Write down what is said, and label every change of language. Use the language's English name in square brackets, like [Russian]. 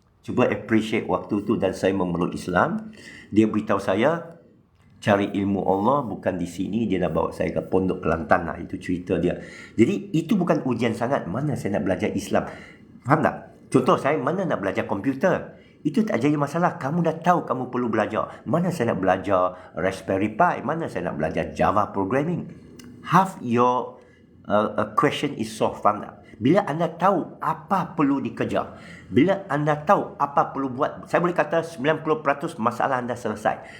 [Malay] Cuba appreciate waktu tu dan saya memeluk Islam. Dia beritahu saya cari ilmu Allah bukan di sini. Dia dah bawa saya ke Pondok Kelantan lah. Itu cerita dia. Jadi itu bukan ujian sangat. Mana saya nak belajar Islam? Faham tak? Contoh saya mana nak belajar komputer. Itu tak jadi masalah. Kamu dah tahu kamu perlu belajar. Mana saya nak belajar Raspberry Pi? Mana saya nak belajar Java programming? [English] Half your question is solved. [Malay] Faham tak? Bila anda tahu apa perlu dikejar, bila anda tahu apa perlu buat, saya boleh kata 90% masalah anda selesai.